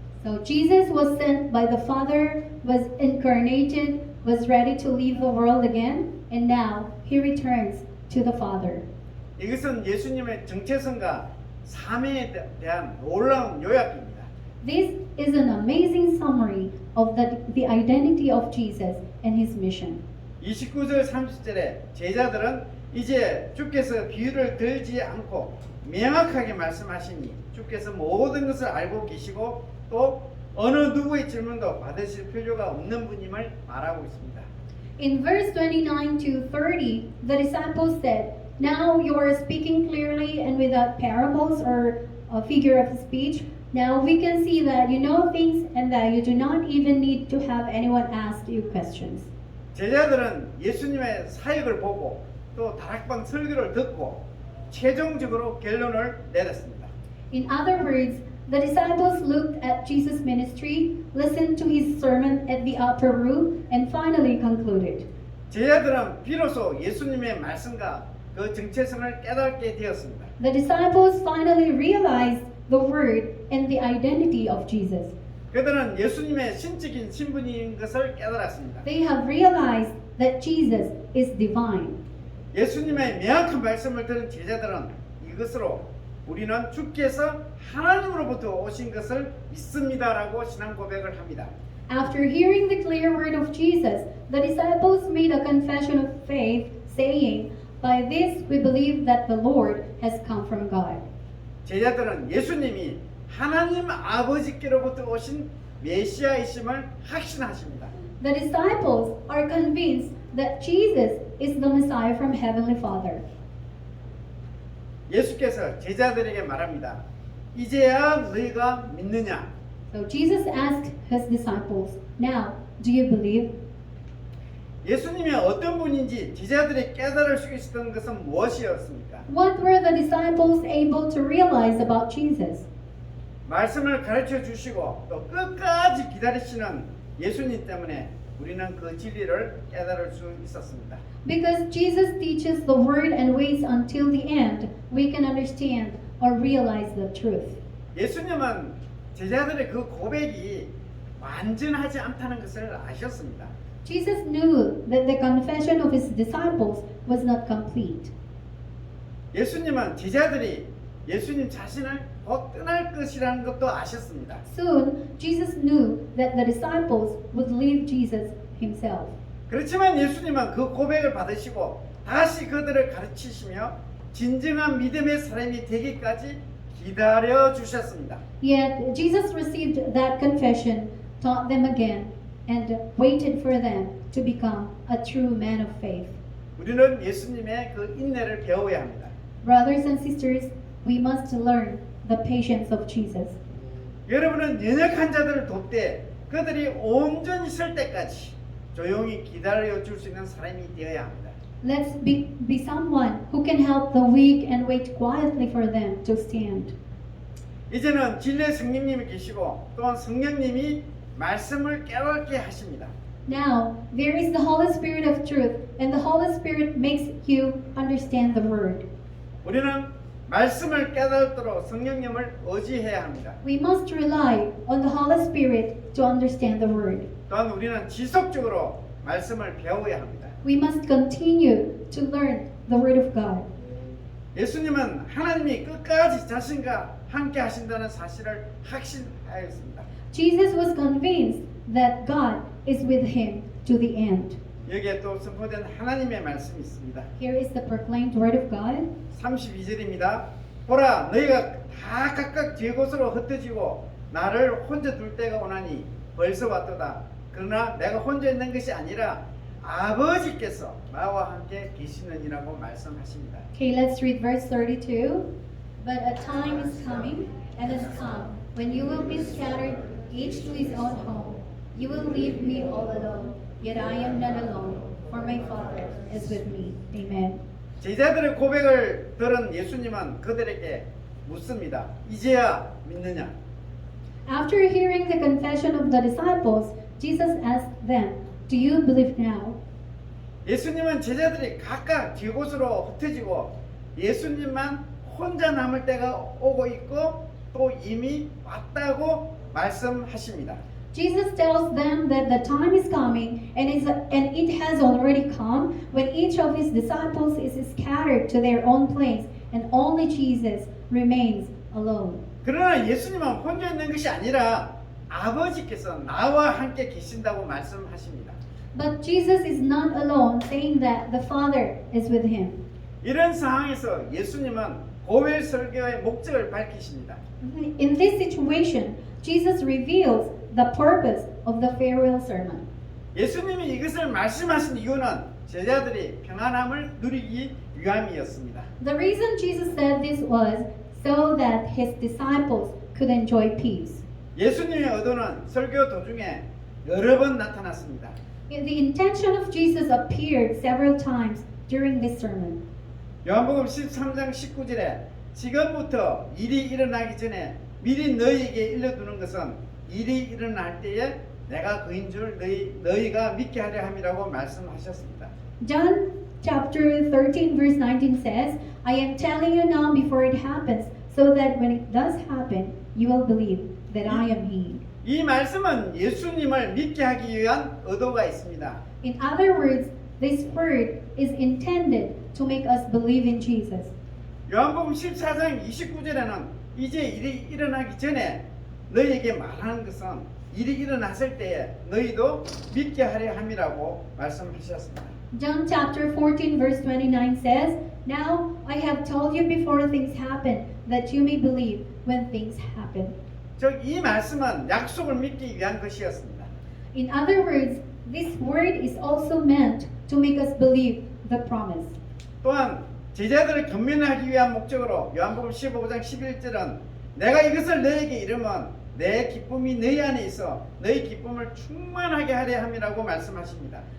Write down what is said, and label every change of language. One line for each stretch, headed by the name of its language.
English: So Jesus was sent by the Father, was incarnated, was ready to leave the world again, and now he returns to the Father.
Korean: 이것은 예수님의 정체성과 사명에 대한 놀라운 요약입니다.
English: This is an amazing summary of the identity of Jesus and his mission.
Korean: 29절 30절에 제자들은 이제 주께서 비유를 들지 않고 명확하게 말씀하시니 주께서 모든 것을 알고 계시고 또 어느 누구의 질문도 받으실 필요가 없는 분임을 말하고 있습니다.
English: In verse 29 to 30, the disciples said, "Now you are speaking clearly and without parables or a figure of speech. Now we can see that you know things and that you do not even need to have anyone ask you questions."
Korean: 제자들은 예수님의 사역을 보고 또 다락방 설교를 듣고 최종적으로 결론을 내렸습니다.
English: In other words, the disciples looked at Jesus' ministry, listened to his sermon at the upper room, and finally concluded.
Korean: 제자들은 비로소 예수님의 말씀과 그 정체성을 깨닫게 되었습니다.
English: The disciples finally realized the word and the identity of Jesus.
Korean: 그들은 예수님의 신적인 신분인 것을 깨달았습니다.
English: They have realized that Jesus is divine.
Korean: 예수님의 명확한 말씀을 들은 제자들은 이것으로 우리는 주께서 하나님으로부터 오신 것을 믿습니다라고 신앙 고백을 합니다.
English: After hearing the clear word of Jesus, the disciples made a confession of faith, saying, "By this we believe that the Lord has come from God."
Korean: 제자들은 예수님이 하나님 아버지께로부터 오신 메시아이심을 확신하십니다.
English: The disciples are convinced that Jesus is the Messiah from Heavenly Father.
Korean: 예수께서 제자들에게 말합니다. 이제야 너희가 믿느냐?
English: So Jesus asked his disciples, "Now, do you believe?"
Korean: 예수님이 어떤 분인지 제자들이 깨달을 수 있었던 것은 무엇이었습니까?
English: What were the disciples able to realize about Jesus?
Korean: 말씀을 가르쳐 주시고 또 끝까지 기다리시는 예수님 때문에 우리는 그 진리를 깨달을 수 있었습니다.
English: Because Jesus teaches the word and waits until the end, we can understand or realize the truth.
Korean: 예수님은 제자들의 그 고백이 완전하지 않다는 것을 아셨습니다.
English: Jesus knew that the confession of his disciples was not complete.
Korean: 예수님은 제자들이 예수님 자신을 곧 떠날 것이라는 것도 아셨습니다.
English: Soon, Jesus knew that the disciples would leave Jesus himself.
Korean: 그렇지만 예수님은 그 고백을 받으시고 다시 그들을 가르치시며 진정한 믿음의 사람이 되기까지 기다려 주셨습니다.
English: Yet, Jesus received that confession, taught them again, and waited for them to become a true man of faith.
Korean: 우리는 예수님의 그 인내를 배워야 합니다.
English: Brothers and sisters, we must learn the patience of Jesus.
Korean: 여러분은 연약한 자들을 돕되 그들이 온전히 설 때까지 조용히 기다려 줄 수 있는 사람이 되어야 합니다.
English: Let's be someone who can help the weak and wait quietly for them to stand.
Korean: 이제는 진리의 성령님이 계시고 또한 성령님이 말씀을 깨닫게 하십니다.
English: Now, there is the Holy Spirit of truth, and the Holy Spirit makes you understand the word.
Korean: 우리는 말씀을 깨닫도록 성령님을 의지해야 합니다.
English: We must rely on the Holy Spirit to understand the word.
Korean: 또한 우리는 지속적으로 말씀을 배워야 합니다.
English: We must continue to learn the word of God.
Korean: 예수님은 하나님이 끝까지 자신과 함께 하신다는 사실을 확신하였습니다.
English: Jesus was convinced that God is with him to the end.
Korean: 여기에 또 선포된 하나님의 말씀이 있습니다.
English: Here is the proclaimed word of God.
Korean: 32절입니다. 보라 너희가 다 각각 제 곳으로 흩어지고 나를 혼자 둘 때가 오나니 벌써 왔도다. 그러나 내가 혼자 있는 것이 아니라 아버지께서 나와 함께 계시느니라고 말씀하십니다.
English: Okay, let's read verse 32. But a time is coming, and has come, when you will be scattered, each to his own home. You will leave me all alone, yet I am not alone, for my Father is with me. Amen.
Korean: 제자들의 고백을 들은 예수님은 그들에게 묻습니다. 이제야 믿느냐?
English: After hearing the confession of the disciples, Jesus asked them, "Do you believe now?"
Korean: 예수님은 제자들이 각각 뒤곳으로 흩어지고 예수님만 혼자 남을 때가 오고 있고 또 이미 왔다고 말씀하십니다.
English: Jesus tells them that the time is coming and it has already come when each of his disciples is scattered to their own place and only Jesus remains alone.
Korean: 그러나 예수님은 혼자 있는 것이 아니라 아버지께서 나와 함께 계신다고 말씀하십니다.
English: But Jesus is not alone, saying that the Father is with him.
Korean: 이런 상황에서 예수님은 고별 설교의 목적을 밝히십니다.
English: In this situation, Jesus reveals the purpose of the farewell sermon.
Korean: 예수님이 이것을 말씀하신 이유는 제자들이 평안함을 누리기 위함이었습니다.
English: The reason Jesus said this was so that his disciples could enjoy peace.
Korean: 예수님의 의도는 설교 도중에 여러 번 나타났습니다.
English: The intention of Jesus appeared several times during this sermon.
Korean: 요한복음 13장 19절에 지금부터 일이 일어나기 전에 미리 너희에게 일러두는 것은 일이 일어날 때에 내가 그인 줄 너희가 믿게 하려 함이라고 말씀하셨습니다.
English: John chapter 13 verse 19 says, I am telling you now before it happens, so that when it does happen, you will believe that I am He.
Korean: 이 말씀은 예수님을 믿게 하기 위한 의도가 있습니다.
English: In other words, this word is intended to make us believe in Jesus.
Korean: 요한복음 14장 29절에는 이제 일이 일어나기 전에 너희에게 말하는 것은 일이 일어났을 때에 너희도 믿게 하려 함이라고 말씀하셨습니다.
English: John chapter 14 verse 29 says, Now I have told you before things happen, that you may believe when things happen.
Korean: 즉 이 말씀은 약속을 믿기 위한 것이었습니다.
English: In other words, this word is also meant to make us believe the promise.
Korean: 또한 제자들을 견면하기 위한 목적으로 요한복음 15장 11절은 내가 이것을 너희에게 이르면 내 기쁨이 너희 안에 있어 너희 기쁨을 충만하게 하려 함이라고 말씀하십니다.